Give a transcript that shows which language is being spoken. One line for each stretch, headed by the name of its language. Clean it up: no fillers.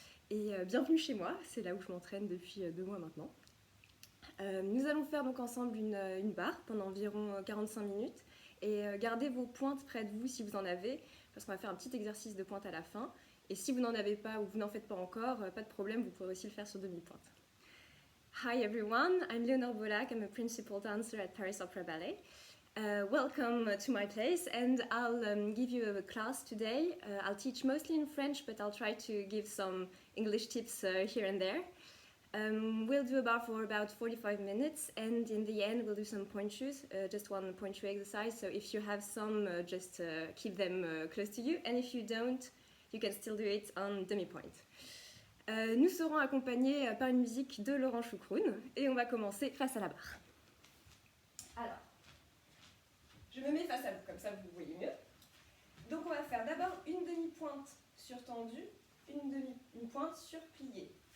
French: Et bienvenue chez moi, c'est là où je m'entraîne depuis 2 mois maintenant. Nous allons faire donc ensemble une barre pendant environ 45 minutes et gardez vos pointes près de vous si vous en avez, parce qu'on va faire un petit exercice de pointe à la fin. Et si vous n'en avez pas ou vous n'en faites pas encore, pas de problème, vous pourrez aussi le faire sur demi-pointe.
English: Hi everyone, I'm Léonore Bolac, I'm a principal dancer at Paris Opera Ballet. Welcome to my place, and I'll give you a class today. I'll teach mostly in French, but I'll try to give some English tips here and there. We'll do a bar for about 45 minutes, and in the end we'll do some point shoes, just one point shoe exercise. So if you have some, just keep them close to you, and if you don't, you can still do it on demi-point.
French: Nous serons accompagnés par une musique de Laurent Choukroun et on va commencer face à la barre. Alors, je me mets face à vous, comme ça vous voyez mieux. Donc on va faire d'abord une demi-pointe surtendue, une pointe surpliée.